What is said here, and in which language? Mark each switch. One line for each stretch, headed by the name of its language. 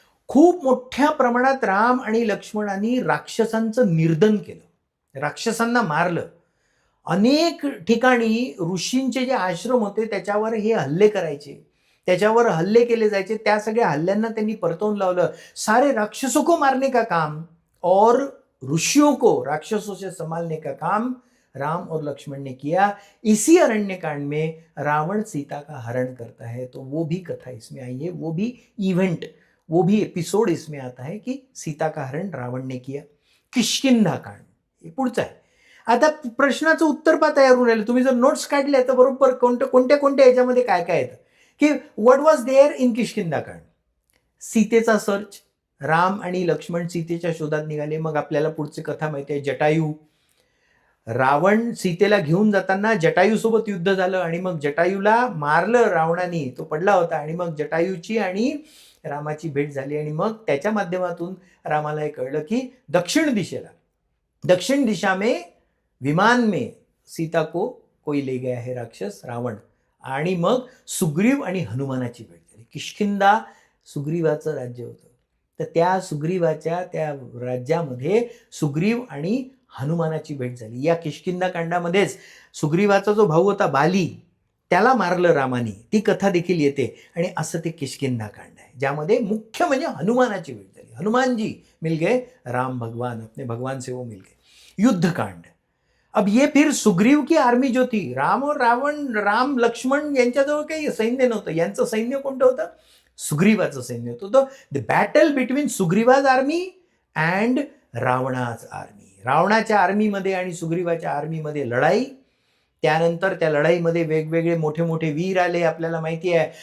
Marathi: खूप मोठ्या प्रमाणात राम आणि लक्ष्मणांनी राक्षसांचं निर्दन केलं, राक्षसांना मारलं. अनेक ठिकाणी ऋषींचे जे आश्रम होते त्याच्यावर हे हल्ले करायचे, त्याच्यावर हल्ले केले जायचे. त्या सगळ्या हल्ल्यांना त्यांनी परतवून लावलं.
Hindi: सारे राक्षसों को मारने का काम और ऋषियों को राक्षसों से संभालने का काम राम और लक्ष्मण ने किया. इसी अरण्यकांड में रावण सीता का हरण करता है, तो वो भी कथा इसमें आई है, वो भी इवेंट, वो भी एपिसोड इसमें आता है कि सीता का हरण रावण ने किया.
Marathi: किष्किंधा कांड हे पुढचं आहे. आता प्रश्नाचं उत्तर पाहता यारून राहिलं. तुम्ही जर नोट्स काढल्या तर बरोबर कोणत्या याच्यामध्ये काय काय येतं की
English: What was there in Kishkindha Kand.
Marathi: सीतेचा सर्च, राम आणि लक्ष्मण सीतेच्या शोधात निघाले. मग आपल्याला पुढची कथा माहिती आहे, जटायू. रावण सीतेला घेऊन जाताना जटायूसोबत युद्ध झालं आणि मग जटायूला मारलं रावणाने, तो पडला होता आणि मग जटायूची आणि रामाची भेट झाली आणि मग त्याच्या माध्यमातून रामाला हे कळलं की
Hindi: दक्षिण दिशा में विमान में सीता को कोई ले गया है राक्षस रावण.
Marathi: आणि मग सुग्रीव आणि हनुमानाची भेट झाली. किष्किंधा सुग्रीवाचं राज्य होतं, तर त्या सुग्रीवाच्या त्या राज्यामध्ये सुग्रीव आणि हनुमानाची भेट झाली. या किष्किंधा कांडामध्येच सुग्रीवाचा जो भाऊ होता बाली, त्याला मारलं रामाने, ती कथा देखील येते. आणि असं ते किष्किंधा कांड आहे, ज्यामध्ये मुख्य म्हणजे हनुमानाची भेट झाली.
Hindi: हनुमान जी मिल गए राम भगवान, अपने भगवान से वो मिल गए.
Marathi: युद्धकांड.
Hindi: अब ये फिर सुग्रीव की आर्मी जो थी, राम और
Marathi: राम लक्ष्मण यांच्याजवळ काही सैन्य नव्हतं. यांचं सैन्य कोणतं होतं? सुग्रीवाचं सैन्य होतं. तो
English: The battle between Sugriva's army and Ravana's army.
Marathi: रावणाच्या आर्मीमध्ये आणि सुग्रीवाच्या आर्मीमध्ये लढाई. त्यानंतर त्या लढाईमध्ये वेगवेगळे मोठे मोठे वीर आले, आपल्याला माहिती आहे.